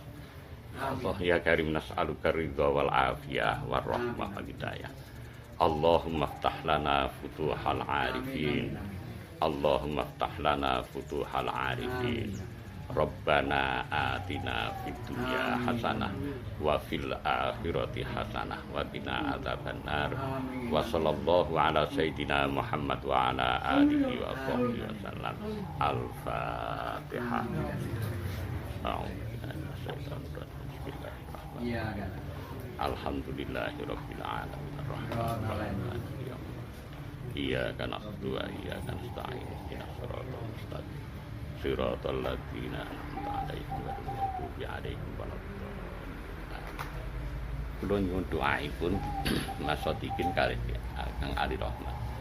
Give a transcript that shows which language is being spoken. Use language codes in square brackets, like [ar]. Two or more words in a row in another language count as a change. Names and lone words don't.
[ar] الله يا كريم نسألك الرضا والعافية والرحمة والهداية. اللهم افتح لنا فتوح العارفين. اللهم افتح لنا فتوح العارفين. ربنا آتنا في الدنيا حسنة وفي الآخرة حسنة وقنا عذاب النار. وصلى الله على سيدنا محمد وعلى آله وصحبه وسلم. Al-Fatihah. الحمد لله رب العالمين الرحمن الرحيم. إياك نعبد وإياك نستعين اهدنا الصراط المستقيم صراط الذين أنعمت عليهم غير المغضوب عليهم ولا الضالين. [jv] Kula nyuwun doaipun Mas Sodikin kalih Kang Ali Rahmat.